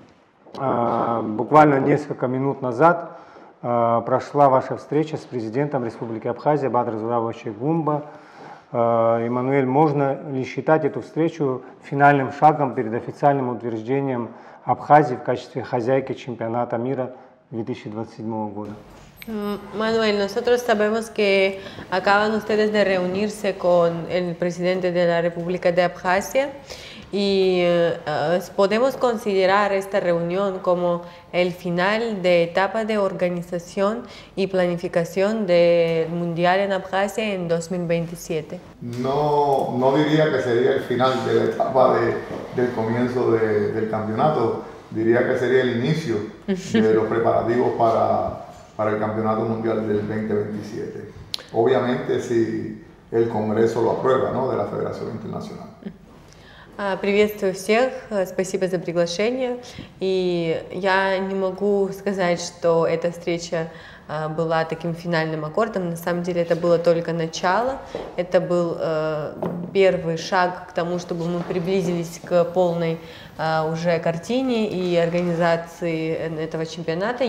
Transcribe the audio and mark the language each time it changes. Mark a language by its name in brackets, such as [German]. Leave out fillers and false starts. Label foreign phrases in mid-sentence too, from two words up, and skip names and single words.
[Russian] Буквально несколько минут назад прошла ваша встреча с президентом Республики Абхазия Бадр Зуравовича Гумба. Эммануэль, можно ли считать эту встречу финальным шагом перед официальным утверждением Абхазии в качестве хозяйки чемпионата мира 2027 года? [Spanish] Manuel, nosotros sabemos que acaban ustedes de reunirse con el presidente de la República de Abjasia y podemos considerar esta reunión como el final de etapa de organización y planificación del Mundial en Abjasia en 2027. No diría que sería el final de la etapa del comienzo del campeonato, diría que sería el inicio de los preparativos para el Campeonato Mundial del 2027. Obviamente si el Congreso lo aprueba, ¿no?, de la Federación Internacional. [Russian] Приветствую всех, спасибо за приглашение. И я не могу сказать, что эта встреча была таким финальным аккордом. На самом деле это было только начало. Это был первый шаг к тому, чтобы мы приблизились к полной уже картине и организации этого чемпионата.